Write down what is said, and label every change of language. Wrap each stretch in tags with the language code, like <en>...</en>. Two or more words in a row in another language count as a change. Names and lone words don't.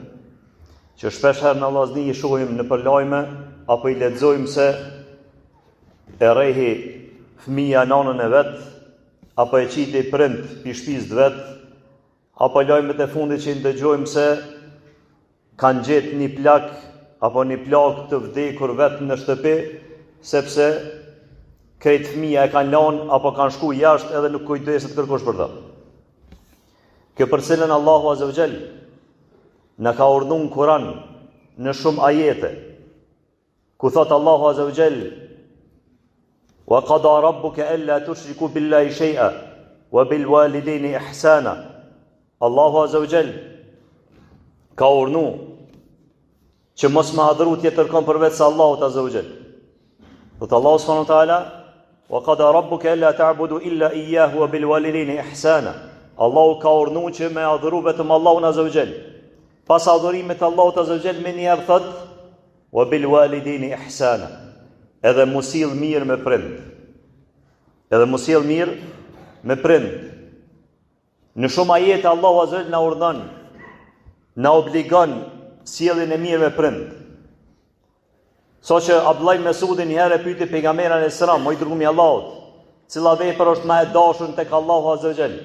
<sq>Që shpesh herë në vllazëni i shohim në përlajme apo i lexojmë se e rrehi fëmia nanën e vet, apo e qiti prind pi shtëpisë vet, apo lajmet e fundit që i ndëgjojmë se kanë gjetë një plak apo një plak të vdekur vet në shtëpi, sepse krejt fëmia e kanë lanë apo kanë shku jashtë edhe nuk kujdeset kërkosh për ta. Kjo për cilën Allahu</sq> <ar>عز وجل</ar> <sq>na ka urdhëruar në Kur'an në shumë ajete, ku thot Allahu</sq> <ar>عز وجل: "وقضى ربك ألا تشرك بالله شيئا وبالوالدين إحسانا."</ar> <sq>Allahu</sq> <ar>عز وجل</ar> <sq>ka urdhëruar që mos më adhuru tjetër kënd përveç se Allahut</sq> <ar>عز وجل. Thot الله سبحانه وتعالى: "وقضى ربك ألا تعبدوا إلا إياه وبالوالدين إحسانا."</ar> <sq>Allahu ka urdhëruar që me adhuru vetëm Allahun</sq> <ar>عز وجل.</ar> <sq>Pas adhurimit Allahut</sq> <ar>عز وجل</ar> <sq>me njerë thot:</sq> <ar>"وبالوالدين إحسانا."</ar> <sq>Edhe mos sill mirë me prind. Edhe mos sill mirë me prind. Në shumë ajete Allahu</sq> <ar>عز وجل</ar> <sq>na urdhon, na obligon sjelljen e mirë me prind. Që Abdullah ibn Mesudi një herë pyeti pejgamberin</sq> <ar>عليه السلام:</ar> <sq>"O i dërguari i Allahut, cila vepër është më e dashur tek Allahu</sq> <ar>عز وجل?"</ar>